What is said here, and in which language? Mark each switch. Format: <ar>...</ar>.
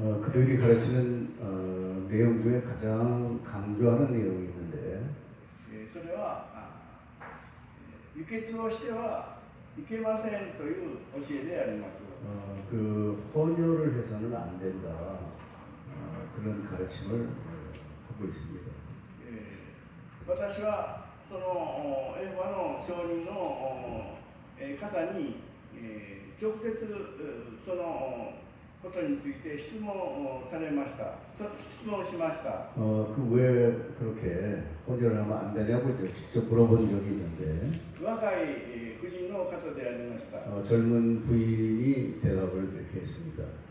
<ko>그들이 가르치는 내용 중에 가장 강조하는 내용이 있는데</ko> <ja>それは輸血をしてはいけませんという教えであります。</ja> <ko>그 헌혈을 해서는 안 된다 그런 가르침을 하고 있습니다.</ko> <ja>私はそのエホバの証人の方に直接そのことについて質問されました。質問しました。</ja> <ko>그 왜 그렇게 헌혈을 하면 안 되냐고 직접 물어본 적이 있는데</ko> <ja>若い婦人の方でありました。</ja> <ko>젊은 부인이 대답을 이렇게 했습니다.</ko>